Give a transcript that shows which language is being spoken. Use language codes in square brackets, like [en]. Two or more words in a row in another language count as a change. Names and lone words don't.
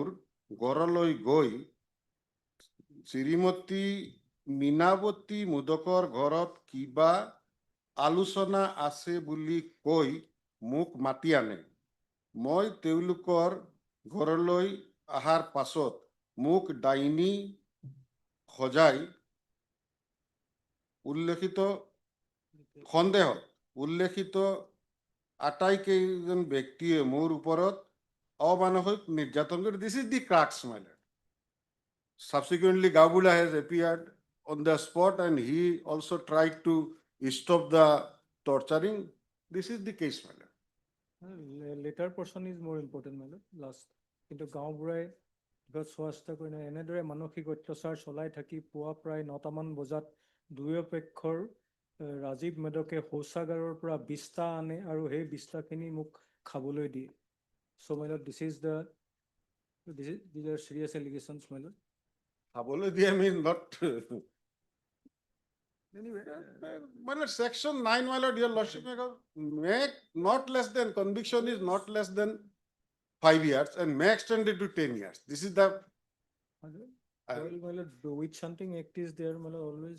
[as] ঘৰলৈ গৈ শ্ৰীমতী মীনাৱতী মুদকৰ ঘৰত কিবা আলোচনা আছে বুলি কৈ মোক মাতি আনে মই তেওঁলোকৰ ঘৰলৈ আহাৰ পাছত মোক ডাইনী সজাই উল্লেখিত সন্দেহত উল্লেখিত আটাইকেইজন ব্যক্তিয়ে মোৰ ওপৰত অমানসিক নিৰ্যাতন কৰে. [en] This is the crux, my lord. Subsequently, Gabula has appeared on the spot and he also tried to stop the torturing. This is the case, my lord. Later portion is more important, my lord, last. [as] কিন্তু গাঁওবুঢ়াই চোৱাচিতা কৰি নাই এনেদৰে মানসিক অত্যাচাৰ চলাই থাকি পুৱা প্ৰায় 9টামান বজাত দুয়োপক্ষৰ ৰাজীৱ মেধকে শৌচাগাৰৰ পৰা 20টা আনে আৰু সেই 20টাখিনি মোক খাবলৈ দিয়ে. [en] So my lord, these are serious allegations, my lord. [as] খাবলৈ দিয়ে [en] means not Anyway, My lord, section 9, my lord, your lordship, make not less than, conviction is not less than 5 years and may extend it to 10 years. This is the, Well, my lord, the witch hunting act is there, my lord, always.